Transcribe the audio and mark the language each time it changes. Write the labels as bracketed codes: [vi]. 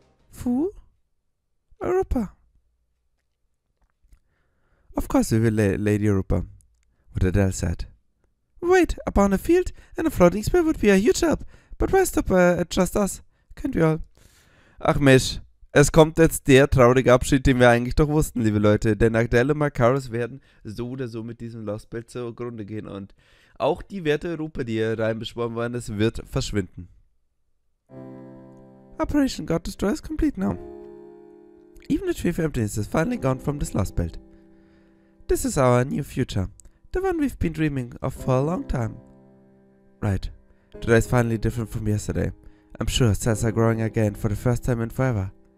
[en] Fu? Europa. Of course we will, Lady Europa, what Adele said. Wait, a bounded field and a floating spell would be a huge help, but why stop at just us? Can't we all? [de] Ach Mesh, es kommt jetzt der traurige Abschied, den wir eigentlich doch wussten, liebe Leute. Denn Adele und Macaris werden so oder so mit diesem Lostbelt zugrunde gehen. Und auch die Werte Europa, die hier reinbeschworen worden ist, wird verschwinden. [en] Operation God Destroy is complete now. Even the tree of emptiness is finally gone from this Lostbelt. This is our new future. The one we've been dreaming of for a long time. Right. Today is finally different from yesterday. I'm sure cells are growing again for the first time in forever.